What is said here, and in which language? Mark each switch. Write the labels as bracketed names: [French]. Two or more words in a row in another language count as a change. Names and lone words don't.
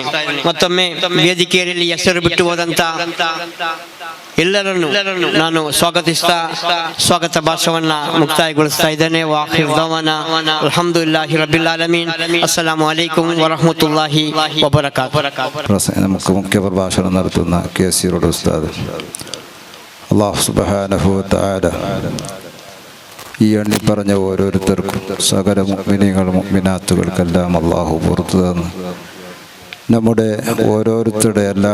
[Kannada] ಮತ್ತೊಮ್ಮೆ ವೇದಿಕೆಯಲ್ಲಿ ಹೆಸರು ಬಿಟ್ಟು ಹೋದಂತ ಎಲ್ಲರನ್ನು ನಾನು ಸ್ವಾಗತಿಸ್ತಾ ಸ್ವಾಗತ ಭಾಷಣವನ್ನ ಮುಕ್ತಾಯಗೊಳಿಸ್ತಾ ಇದ್ದೇನೆ. [Arabic] وآخر دعوانا الحمد لله رب العالمين. السلام عليكم ورحمة الله وبركاته. [Malayalam] നമുക്ക് മുഖ്യ പ്രഭാഷണം നടത്തുന്ന KC റോഡ് ഉസ്താദ്, [Arabic] الله سبحانه وتعالى [Malayalam] ഈ എണ്ണി പറഞ്ഞ ഓരോരുത്തർക്കും സകല മുഅ്മിനീങ്ങൾ മുഅ്മിനാത്തുകൾക്കെല്ലാം അല്ലാഹു പുറത്തു തന്ന് നമ്മുടെ ഓരോരുത്തരുടെ എല്ലാ